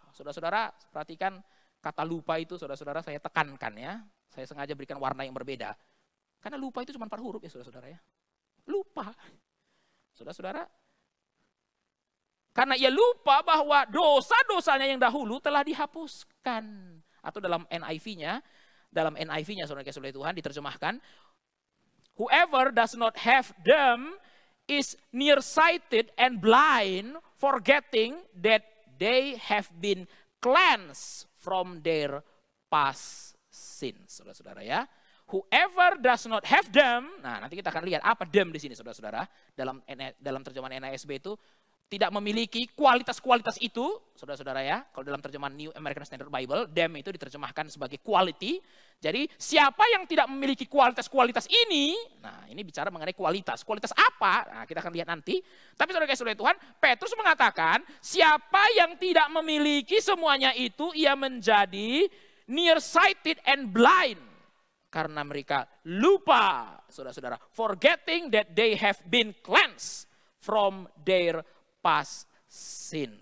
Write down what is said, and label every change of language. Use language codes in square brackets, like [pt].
[id] Saudara-saudara, perhatikan kata lupa itu, saudara-saudara, saya tekankan ya. Saya sengaja berikan warna yang berbeda. Karena lupa itu cuma 4 huruf ya saudara-saudara ya. Lupa. Saudara-saudara, karena ia lupa bahwa dosa-dosanya yang dahulu telah dihapuskan. Atau dalam NIV-nya, saudara-saudara Tuhan diterjemahkan, [en] whoever does not have them is nearsighted and blind, forgetting that they have been cleansed from their past sins. [id] Saudara-saudara ya. [en] Whoever does not have them, [id] nah nanti kita akan lihat apa them di sini saudara-saudara. Dalam terjemahan NASB itu tidak memiliki kualitas-kualitas itu, saudara-saudara ya. Kalau dalam terjemahan New American Standard Bible, them itu diterjemahkan sebagai quality. Jadi siapa yang tidak memiliki kualitas-kualitas ini, nah ini bicara mengenai kualitas. Kualitas apa? Nah kita akan lihat nanti. Tapi saudara-saudara Tuhan, Petrus mengatakan, siapa yang tidak memiliki semuanya itu, ia menjadi [en] nearsighted and blind. [id] Karena mereka lupa, saudara-saudara, [en] forgetting that they have been cleansed from their past sin.